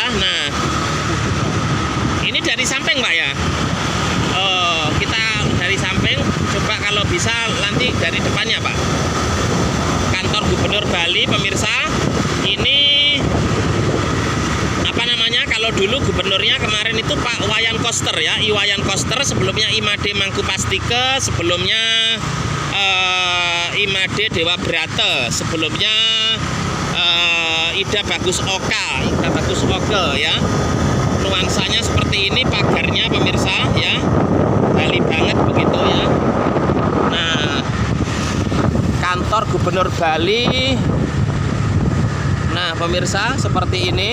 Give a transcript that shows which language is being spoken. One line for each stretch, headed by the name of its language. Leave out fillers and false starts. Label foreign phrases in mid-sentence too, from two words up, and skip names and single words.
Indonesian: Nah ini dari samping Pak ya. Kita dari samping, coba kalau bisa nanti dari depannya Pak. Kantor Gubernur Bali pemirsa. Ini apa namanya, kalau dulu gubernurnya kemarin itu Pak Wayan Koster ya, Iwayan Koster, sebelumnya Imade Mangkupastike, sebelumnya Imade Dewa Brata, sebelumnya Ida Bagus Oke ya. Nuansanya seperti ini, pagarnya pemirsa ya, Bali banget begitu ya. Nah kantor Gubernur Bali, nah pemirsa seperti ini.